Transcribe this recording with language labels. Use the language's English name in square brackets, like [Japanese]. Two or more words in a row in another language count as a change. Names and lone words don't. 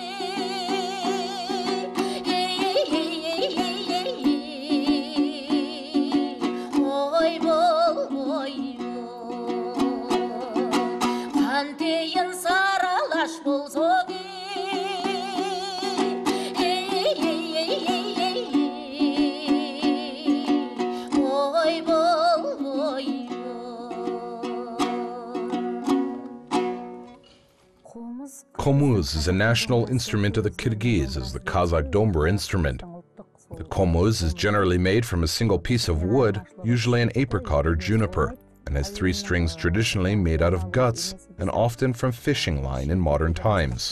[Kyrgyz] ой бол ой қантейін саралаш болсоң ой бол ой [English] Komuz is a national instrument of the Kyrgyz as the Kazakh dombra instrument. The komuz is generally made from a single piece of wood, usually an apricot or juniper, and has 3 strings traditionally made out of guts and often from fishing line in modern times.